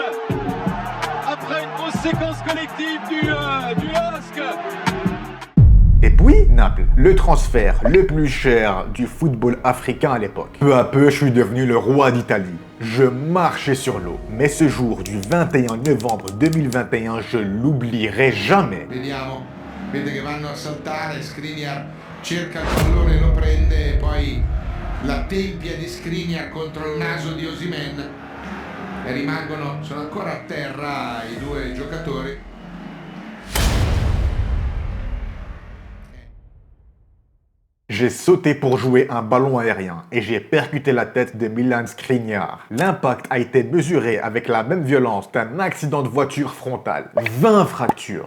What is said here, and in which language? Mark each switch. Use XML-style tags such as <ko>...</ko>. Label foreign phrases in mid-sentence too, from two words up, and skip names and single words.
<fr>Après une grosse séquence collective du LOSC. Et puis, Naples, le transfert le plus cher du football africain à l'époque. Peu à peu, je suis devenu le roi d'Italie. Je marchais sur l'eau. Mais ce jour du 21 novembre 2021, je l'oublierai jamais.</fr> <it>Vediamo, vede che vanno a saltare, Skriniar cerca il pallone, lo prende, e poi la tempia di Skriniar contro il naso di Osimhen e sono ancora a terra i due giocatori.</it> <fr>J'ai sauté pour jouer un ballon aérien et j'ai percuté la tête de Milan Skriniar. L'impact a été mesuré avec la même violence d'un accident de voiture frontal. 20 fractures.</fr>